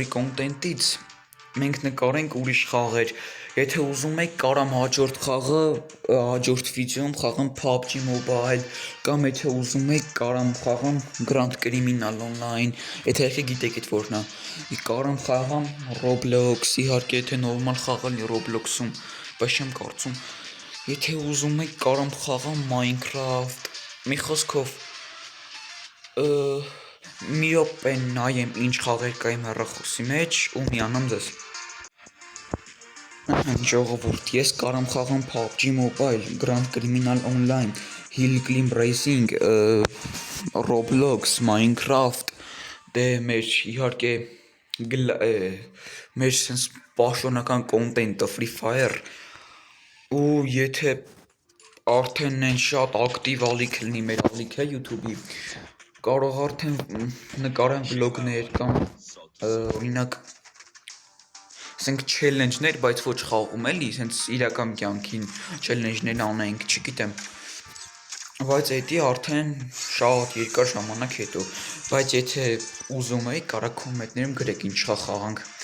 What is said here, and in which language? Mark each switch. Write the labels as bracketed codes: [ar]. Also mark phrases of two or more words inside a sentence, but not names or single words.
[hy] կոնտենտից, մենք նկարենք ուրիշ խաղեր, եթե ուզում եք կարամ հաջորդ խաղը, հաջորդ վիդեոյում խաղամ PUBG Mobile, կամ եթե ուզում եք կարամ խաղամ Grand Criminal Online, եթե եղի գիտեք էդ որն է, կարամ խաղամ Roblox, իհարկե եթե նորմալ խաղը լինի Roblox-ում, բայց չեմ կարծում, եթե ուզում եք կարամ խաղամ Minecraft, մի խոսքով, մի րոպե նայեմ ինչ խաղեր կա իմ հեռախոսի մեջ ու միանամ ձեզ։ Ժողովուրդ, ես կարամ խաղամ PUBG Mobile, Grand Criminal Online, Hill Climb Racing, Roblox, Minecraft, դե մեր իհարկե մեր սենց պաշտոնական կոնտենտը Free Fire, ու եթե արդեն են շատ ակտիվ ալիք լինի մեր ալիքը YouTube-ի, կարող արդեն նկարեմ վլոգներ կամ օրինակ ասենք չելենջներ, բայց ոչ խաղում էլի, սենց իրական կյանքին չելենջներ անենք, չգիտեմ, բայց էդի արդեն շատ երկար ժամանակ հետո, բայց եթե ուզում եք, կարա կոմենտներում գրեք ինչ խաղանք,